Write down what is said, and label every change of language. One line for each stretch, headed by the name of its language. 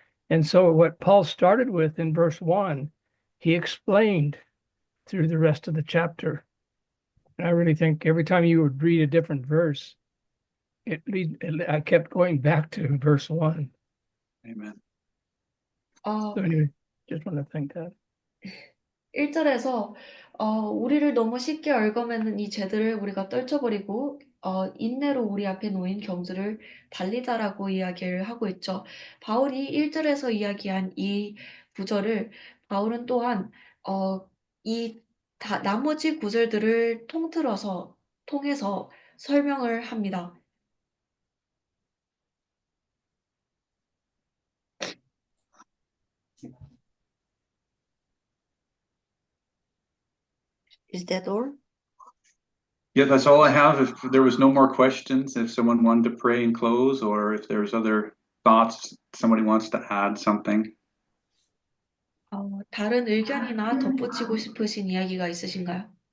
English: And so what Paul started with in verse 1, he explained through the rest of the chapter. And I really think every time you would read a different verse, I kept going back to verse 1. Amen. So anyway, just want to thank that.
Korean: 1절에서 우리를 너무 쉽게 얽어매는 이 죄들을 우리가 떨쳐버리고 인내로 우리 앞에 놓인 경주를 달리자라고 이야기를 하고 있죠. 바울이 1절에서 이야기한 이 구절을 바울은 또한 나머지 구절들을 통해서 설명을 합니다.
English: Is that all? Yeah, that's all I have. If there was no more questions, if someone wanted to pray and close, or if there's other thoughts, somebody wants to add something.
Korean: 다른 의견이나 덧붙이고 싶으신 이야기가 있으신가요?